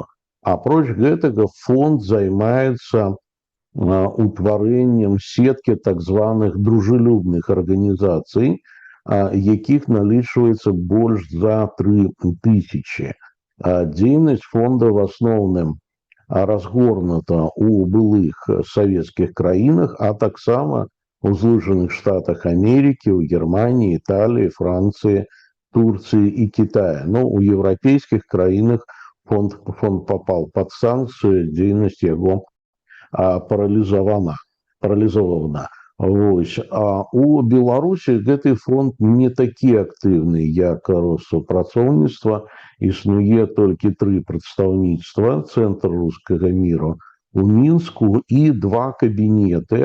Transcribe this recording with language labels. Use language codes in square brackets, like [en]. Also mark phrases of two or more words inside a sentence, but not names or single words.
[be] Апроч гэтага фонд займаецца утварэннем сеткі так званых дружелюбных арганізацый, якіх налічваецца больш за 3000. Дзейнасць фонда в асноўным разгорнута у былых савецкіх краінах, а таксама у Злучаных Штатах Америки, у Германии, Италии, Франции, Турции и Китая. [ru] Но у европейских краінах фонд попал под санкцию, [be] дзейнасць яго паралізавана. Вось. А у Беларусі гэты фонд не такі актыўны, як Россупрацоўніцтва. Існуе толькі 3 прадстаўніцтва, Цэнтр рускага мира у Мінску і 2 кабінеты.